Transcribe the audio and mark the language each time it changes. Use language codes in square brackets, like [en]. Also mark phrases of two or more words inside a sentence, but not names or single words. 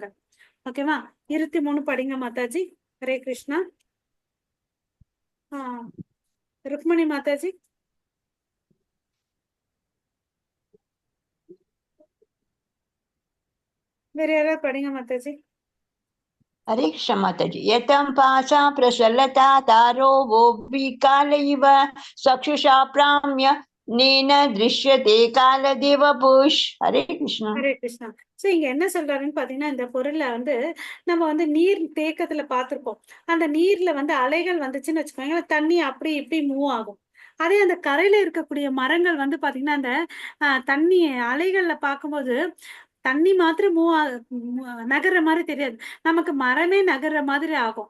[ta] ஓகேவா. 23 படிங்க மாதாஜி. ஹரே கிருஷ்ணா. ருக்மணி மாதாஜி. வேற யாராவது படிங்க மாதாஜி. [hi] हरे कृष्ण माताजी. [sa] यतं पासा प्रसलता तारो वो विकाल इव चक्षुषा प्राम्य नेन दृश्यते कालदेव पुष. [hi] हरे कृष्ण. [ta] ஹரே கிருஷ்ணா. சோ இங்க என்ன சொல்றாருன்னு பாத்தீங்கன்னா, இந்த பொருள்ல வந்து நம்ம வந்து நீர் தேக்கத்துல பார்த்திருப்போம். அந்த நீர்ல வந்து அலைகள் வந்துச்சுன்னு வச்சுக்கோங்க, தண்ணி அப்படி இப்படி மூவ் ஆகும். அதே அந்த கரையில இருக்கக்கூடிய மரங்கள் வந்து பாத்தீங்கன்னா, அந்த தண்ணி அலைகள்ல பார்க்கும்போது தண்ணி மாத்திரம் நகர்ற மாதிரி தெரியாது, நமக்கு மரமே நகர்ற மாதிரி ஆகும்.